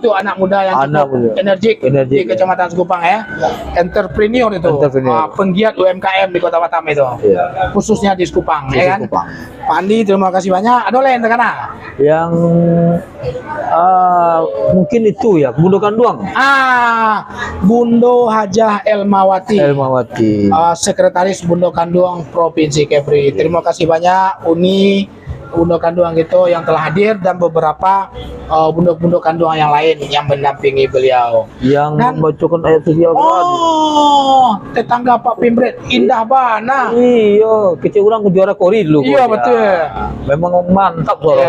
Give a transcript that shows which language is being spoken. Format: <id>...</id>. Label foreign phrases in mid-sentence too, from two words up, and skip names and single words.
<id>satu anak muda yang anak cukup muda. energik di Ya. Kecamatan Sekupang ya. Entrepreneur itu. Entrepreneur. Penggiat UMKM di Kota Batam itu. Iya. Khususnya di Sekupang Di ya kan. Sekupang. Pak Andi terima kasih banyak. Ada lain terkena? Yang mungkin itu ya, Bundokan Duang. Bundo Hajah Elmawati. Elmawati. Sekretaris Bundo Kanduang Provinsi Kepri. Terima kasih banyak Uni Bundo Kanduang itu yang telah hadir dan beberapa bundo-bundo Kanduang yang lain yang mendampingi beliau. Yang Dan- membacakan ayat suci Al-Quran. Oh, tetangga Pak Pimbret indah bana. Iya, kecil orang ke juara kori dulu. Iya, gua. betul. Memang mantap suaranya</id>